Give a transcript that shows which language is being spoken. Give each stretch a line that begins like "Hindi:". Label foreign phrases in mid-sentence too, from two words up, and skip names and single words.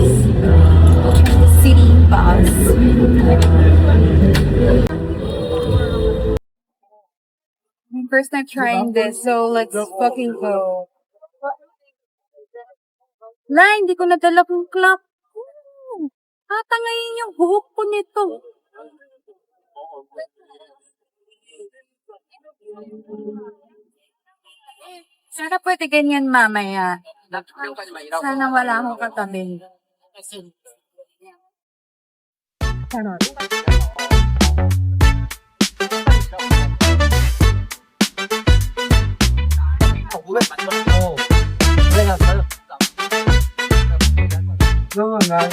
English: The city bus. First time trying this, so let's fucking go.
Filipino: La, hindi ko nadala kong clock. Tatangayin yung buhok ko nito. Sana pwede ganyan mamaya. Sana wala akong katabi.
Vietnamese: Đúng rồi này.